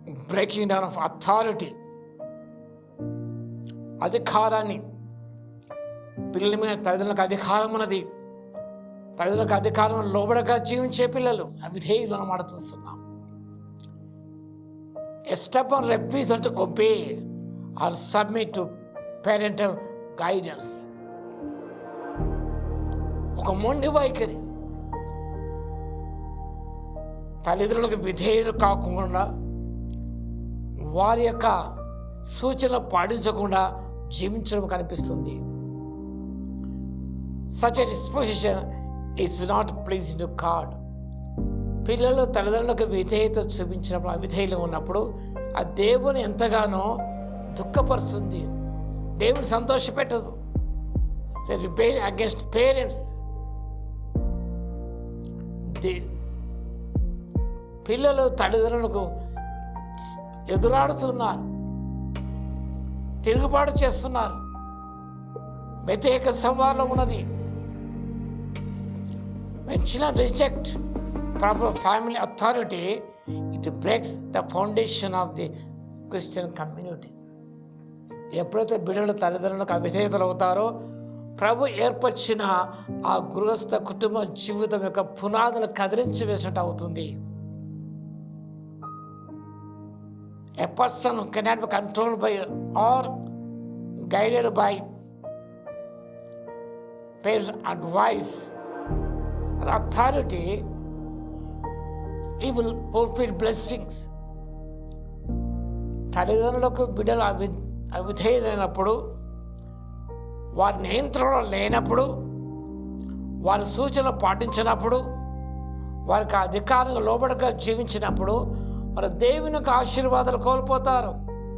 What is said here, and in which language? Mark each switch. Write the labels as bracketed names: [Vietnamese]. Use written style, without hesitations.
[English] breaking down of authority, [Telugu] అధికారాన్ని, పిల్లల మీద తల్లిదండ్రులకు అధికారం ఉన్నది, తల్లిదండ్రులకు అధికారం లోబడగా జీవించే పిల్లలు అవిధేయులు అన్నమాట చూస్తున్నాం. [English] A stubborn refusal to obey or submit to parental guidance. [Telugu] ఒక మొండి వైఖరి, తల్లిదండ్రులకు విధేయులు కాకుండా వారి యొక్క సూచనలు పాటించకుండా జీవించడం కనిపిస్తుంది. [English] Such a disposition is not pleasing to God. [Telugu] పిల్లలు తల్లిదండ్రులకు విధేయత చూపించినప్పుడు, అవిధేయులు ఉన్నప్పుడు ఆ దేవుని ఎంతగానో దుఃఖపరుస్తుంది, దేవుని సంతోషపెట్టదు. [English] Rebellion against parents. [Telugu] పిల్లలు తల్లిదండ్రులకు ఎదురాడుతున్నారు, తిరుగుబాటు చేస్తున్నారు, వ్యతిరేక సంవాదం ఉన్నది. [English] When children reject proper family authority, it breaks the foundation of the Christian community. [Telugu] ఎప్పుడైతే బిడ్డలు తల్లిదండ్రులకు అవిధేయతలు అవుతారో ప్రభు ఏర్పరిచిన ఆ గృహస్థ కుటుంబ జీవితం యొక్క పునాదులు కదిలించి వేసినట్టు అవుతుంది. [English] A person cannot be controlled by or guided by parents' advice or authority. He will fulfill blessings. [Telugu] తల్లిదండ్రులకు బిడ్డలు అవిధేయులైనప్పుడు, వారి నియంత్రణలో లేనప్పుడు, వారి సూచనలు పాటించినప్పుడు, వారికి అధికారంగా లోబడిగా జీవించినప్పుడు వారు దేవుని యొక్క ఆశీర్వాదాలు కోల్పోతారు.